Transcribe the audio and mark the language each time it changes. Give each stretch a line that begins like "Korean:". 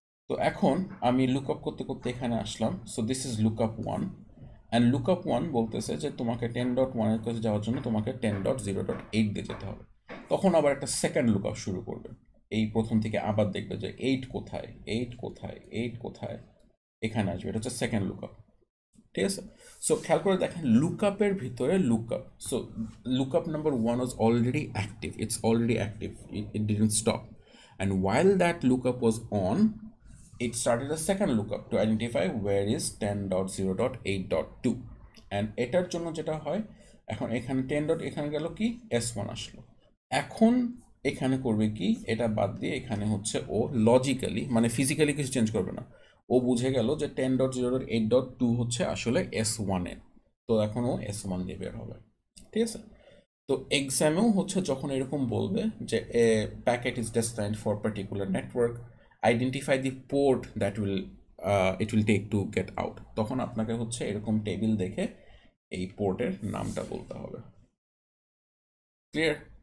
Bangla: তো এখন আমি লুক আপ করতে করতে এখানে আসলাম।
English: so this is look up 1, and look up 1
Bangla: বলতেছে যে তোমাকে 10.1-এর কাছে যাওয়ার জন্য তোমাকে 10.0.8 দিয়ে যেতে হবে। তখন আবার একটা সেকেন্ড লুক আপ শুরু করবে, এই প্রথম থেকে আবার দেখবে যে 8 কোথায়, 8 কোথায়, 8 কোথায়, এখানে আসবে। এটা হচ্ছে সেকেন্ড লুক আপ। ঠিক আছে, সো খেয়াল করে দেখেন লুকআপের ভিতরে lookup.
English: so lookup number 1 was already active, it's already active, it didn't stop, and while that lookup was on, it started a second lookup to identify where is 10.0.8.2, and
Bangla: এটার জন্য যেটা হয়, এখন এখানে 10. এখানে গেল কি S1 আসলো। এখন এখানে করবে কি, এটা বাদ দিয়ে এখানে হচ্ছে ও লজিক্যালি, মানে ফিজিক্যালি কিছু চেঞ্জ করবে না, ও বুঝে গেল যে 10.0.8.2 হচ্ছে আসলে S1 এ, তো এখন ও S1 দিয়ে বের হবে। ঠিক আছে, তো এক্সামেও হচ্ছে যখন এরকম বলবে যে
English: a packet is destined for particular network, identify the port that will it will take to get out,
Bangla: তখন আপনাকে হচ্ছে এরকম টেবিল দেখে এই পোর্টের নামটা বলতে হবে। ক্লিয়ার?